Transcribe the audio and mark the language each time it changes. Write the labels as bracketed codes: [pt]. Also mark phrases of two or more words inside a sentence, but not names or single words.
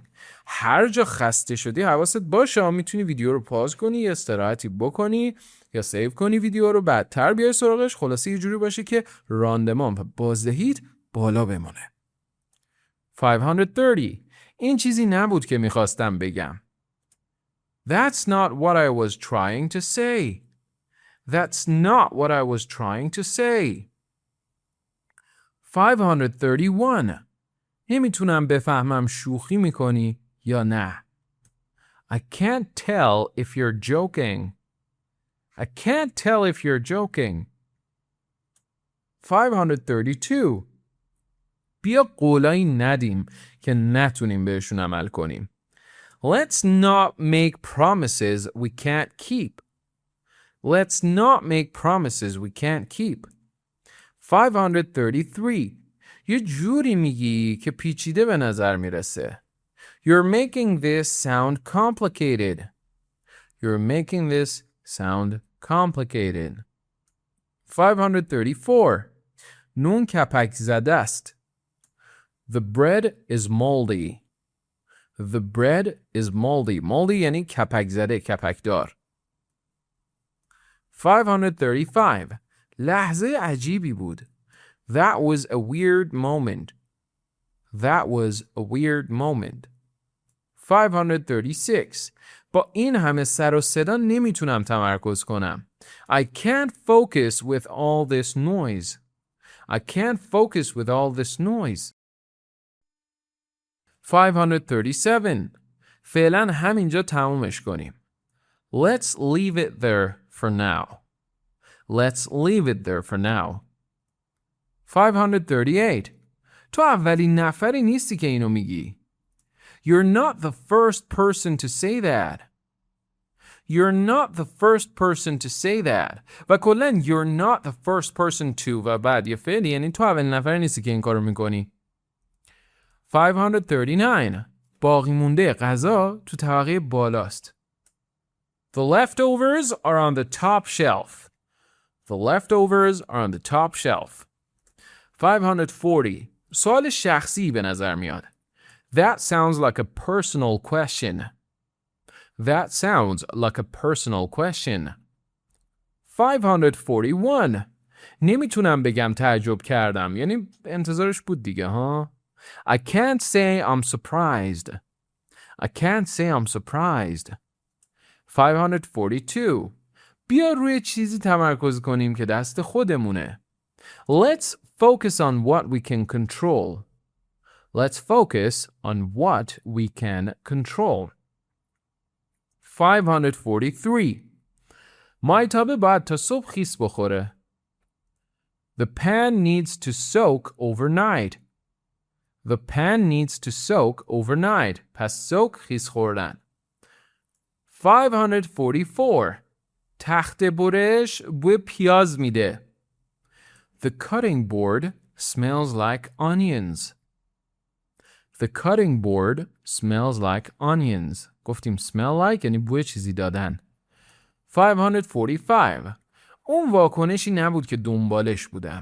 [fa] هر جا خسته شدی حواست باشه میتونی ویدیو رو پاز کنی یا استراحتی بکنی یا سیو کنی ویدیو رو بعدتر بیای سراغش. خلاصه یه جوری باشه که راندمان و بازدهیت بالا بمونه. 530. این چیزی نبود که میخواستم بگم. [en] That's not what I was trying to say. That's not what I was trying to say. [fa] 531. نمیتونم بفهمم شوخی میکنی یا نه. [en] I can't tell if you're joking. I can't tell if you're joking. [fa] 532. بیا قولایی ندیم که نتونیم بهشون عمل کنیم. [en] Let's not make promises we can't keep. Let's not make promises we can't keep. [fa] 533. یه جوری میگی که پیچیده به نظر میرسه. [en] You're making this sound complicated. You're making this sound complicated. [fa] 534. نون کپک زده است. [en] The bread is moldy. The bread is moldy. [fa] Moldy یعنی کپک زده، کپک دار. 535. لحظه عجیبی بود. [en] That was a weird moment. That was a weird moment. 536. [fa] با این همه سر و صدا نمیتونم تمرکز کنم. [en] I can't focus with all this noise. I can't focus with all this noise. [fa] 537. فعلا همینجا تمومش کنیم. [en] Let's leave it there for now. Let's leave it there for now. [fa] 538. تو اولین نفری نیستی که اینو میگی. [en] You're not the first person to say that. You're not the first person to say that. [fa] و کلاً [en] you're not the first person to [fa] و بعد یه فعلی یعنی تو اولین نفری نیستی که این کارو میکنی. 539. باقی مونده غذا تو طبقه بالاست. [en] The leftovers are on the top shelf. The leftovers are on the top shelf. [fa] 540. سوال شخصی به نظر میاد. [en] That sounds like a personal question. That sounds like a personal question. [fa] 541. نمیتونم بگم تعجب کردم. یعنی انتظارش بود دیگه ها. [en] I can't say I'm surprised. I can't say I'm surprised. [fa] 542. بیا روی چیزی تمرکز کنیم که دست خودمونه. [en] Let's focus on what we can control. Let's focus on what we can control. [fa] 543. مایتابه باید تا صبح خیس بخوره. [en] The pan needs to soak overnight. The pan needs to soak overnight. [fa] پس soak خیس خوردن. 544. تخت برش بوی پیاز میده. [en] The cutting board smells like onions. The cutting board smells like onions. [fa] گفتیم [en] smell like [fa] یعنی بوی چیزی دادن. 545. اون واکنشی نبود که دنبالش بودم.